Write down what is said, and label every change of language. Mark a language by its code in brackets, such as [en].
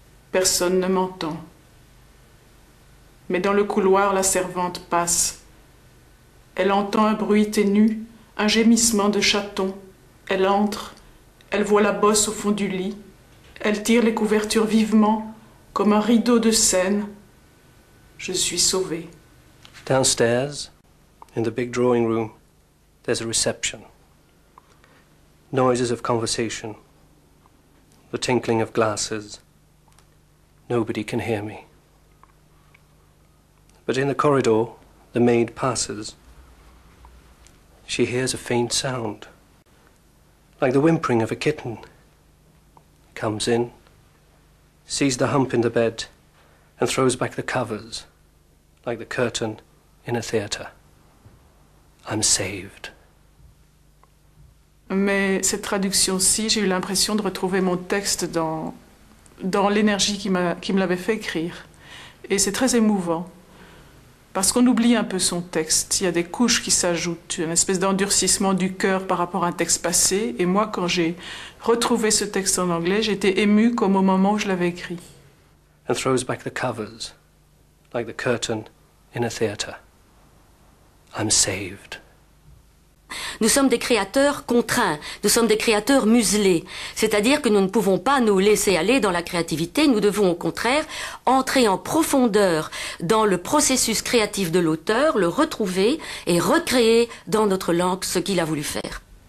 [fr] Personne ne m'entend. Mais dans le couloir, la servante passe. Elle entend un bruit ténu, un gémissement de chaton. Elle entre, elle voit la bosse au fond du lit. Elle tire les couvertures vivement, comme un rideau de Seine. Je suis sauvée. [en] Downstairs, in the big drawing room, there's a reception. Noises of conversation. The tinkling of glasses. Nobody can hear me. But in the corridor, the maid passes. She hears a faint sound, like the whimpering of a kitten. Comes in, sees the hump in the bed, and throws back the covers, like the curtain in a theatre. I'm saved. [fr] Mais cette traduction-ci, j'ai eu l'impression de retrouver mon texte dans l'énergie qui me l'avait fait écrire. Et c'est très émouvant. Parce qu'on oublie un peu son texte. Il y a des couches qui s'ajoutent, une espèce d'endurcissement du cœur par rapport à un texte passé. Et moi, quand j'ai retrouvé ce texte en anglais, j'étais émue comme au moment où je l'avais écrit. [en] And throws back the covers, like the curtain in a theatre. I'm saved. [fr] Nous sommes des créateurs contraints, nous sommes des créateurs muselés. C'est-à-dire que nous ne pouvons pas nous laisser aller dans la créativité, nous devons au contraire entrer en profondeur dans le processus créatif de l'auteur, le retrouver et recréer dans notre langue ce qu'il a voulu faire.